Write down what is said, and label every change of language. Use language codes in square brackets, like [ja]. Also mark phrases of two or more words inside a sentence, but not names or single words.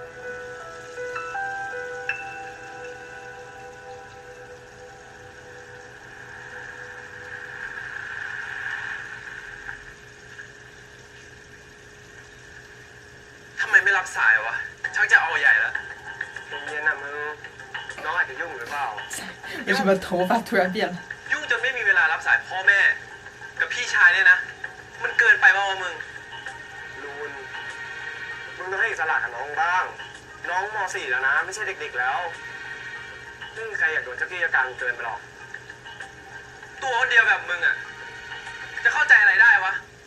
[th] ทำไมไม่รับสายวะชักจะเอาใหญ่แล้วเย็นๆนะมึงน้องอาจจะยุ่งหรือเปล่า [zh] 为什么头发突然变了？ [th] ยุ่งจนไม่มีเวลารับสายพ่อแม่กับพี่ชายเนี่ยนะมันเกินไปป่าวะมึงลูนต้องให้อิสระกับน้องบ้าง น้องม .4 แล้วนะ ไม่ใช่เด็กๆแล้วไม่มีใครอยากโดนเจ้ากี้เจ้าการเกินไปหรอก ตัวคนเดียวแบบมึงอ่ะ จะเข้าใจอะไรได้วะ